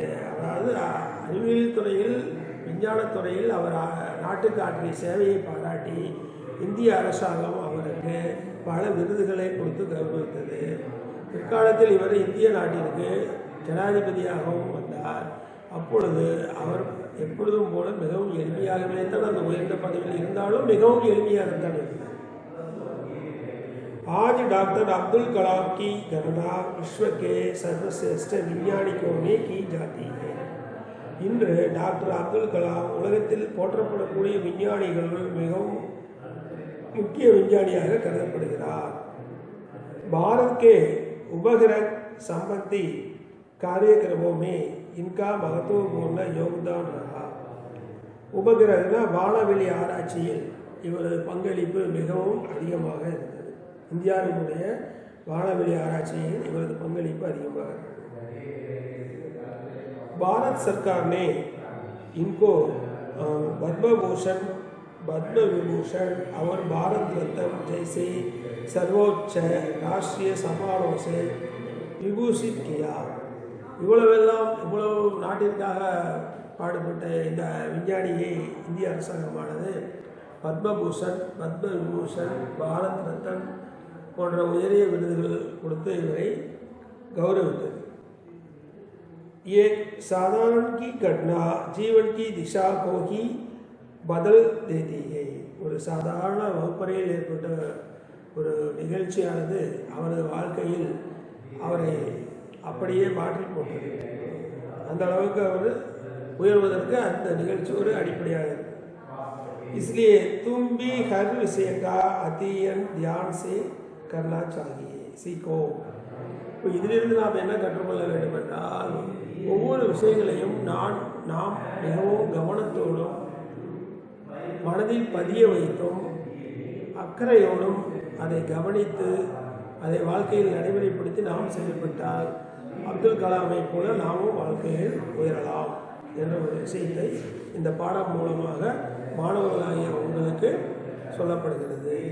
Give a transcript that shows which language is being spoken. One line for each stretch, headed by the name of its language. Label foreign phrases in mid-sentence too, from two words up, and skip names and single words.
Tamil: அதாவது அறிவியல் துறையில், விஞ்ஞானத்துறையில் அவர் நாட்டுக்கு ஆற்றிய சேவையை பாராட்டி இந்திய அரசாங்கம் அவருக்கு பல விருதுகளை கொடுத்து கௌரவித்தது. பிற்காலத்தில் இவர் இந்திய நாட்டிற்கு ஜனாதிபதியாகவும் வந்தார். அப்பொழுது அவர் எப்பொழுதும் போல மிகவும் எளிமையாகவே தான் அந்த உயர்ந்த பதவியில் இருந்தாலும் மிகவும் எளிமையாக தான் இருந்தார்.
Hindi: आज डॉक्टर अब्दुल कलाम की गणना विश्व के सर्वश्रेष्ठ विज्ञानिकों में की जाती है.
Tamil: இன்று டாக்டர் அப்துல் கலாம் உலகத்தில் போற்றப்படக்கூடிய விஞ்ஞானிகள் மிகவும் முக்கிய விஞ்ஞானியாக கருதப்படுகிறார்.
Hindi: भारत के उपग्रह संबंधी कार्यक्रमों में इनका महत्वपूर्ण योगदान रहा.
Tamil: உபகிரகனா வானவெளி ஆராய்ச்சியில் இவரது பங்களிப்பு மிகவும் அதிகமாக இருந்தது. இந்தியாவினுடைய வானவெளி ஆராய்ச்சியில் இவரது பங்களிப்பு அதிகமாக இருந்தது.
Hindi: भारत सरकार ने इनको पद्म भूषण, पद्म विभूषण और भारत रत्न जैसे सर्वोच्च राष्ट्रीय सम्मानों से विभूषित किया.
Tamil: இவ்வளவு நாட்டிற்காக பாடுபட்ட இந்த விஞ்ஞானியை இந்திய அரசாங்கமானது பத்மபூஷன், பத்ம விபூஷன், பாரத் ரத்தன் போன்ற உயரிய விருதுகள் கொடுத்து இவரை கௌரவித்தது.
Hindi: ये साधारण की घटना जीवन की दिशा को ही बदल देती है.
Tamil: ஒரு சாதாரண வகுப்பறையில் ஏற்பட்ட ஒரு நிகழ்ச்சியானது அவரது வாழ்க்கையில் அவரை அப்படியே மாற்றி போட்டது. அந்த அளவுக்கு அவர் உயர்வதற்கு அந்த நிகழ்ச்சி ஒரு அடிப்படையாக இருக்கு.
Hindi: इसलिए तुम भी हर विषय का अध्ययन ध्यान से करना चाहिए सीखो.
Tamil: இப்போ இதிலிருந்து நாம் என்ன கற்றுக்கொள்ள வேண்டும் என்றால், ஒவ்வொரு விஷயங்களையும் நாம் மிகவும் கவனத்தோடும் மனதில் பதிய வைத்தும் அக்கறையோடும் அதை கவனித்து அதை வாழ்க்கையில் நடைமுறைப்படுத்தி நாம் செயல்பட்டால் அப்துல் கலாமை போல நாமும் வாழ்க்கையில் உயரலாம் என்ற ஒரு விஷயத்தை இந்த பாடம் மூலமாக மாணவர்களாகிய உங்களுக்கு சொல்லப்படுகிறது.